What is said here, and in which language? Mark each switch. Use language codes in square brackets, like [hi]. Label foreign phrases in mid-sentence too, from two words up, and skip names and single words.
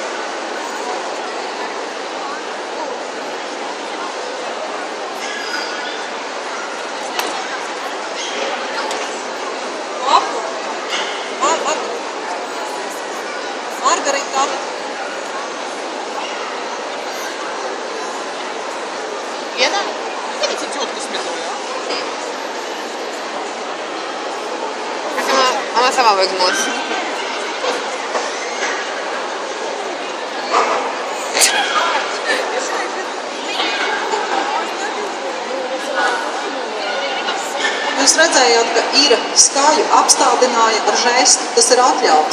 [lv] Margarita. Viena? [ru] Видите, тетка смелая, Она сама выгнулась. [lv] Jūs redzējāt, ka ir skaļu apstādināja ar žestu, tas ir atļauts.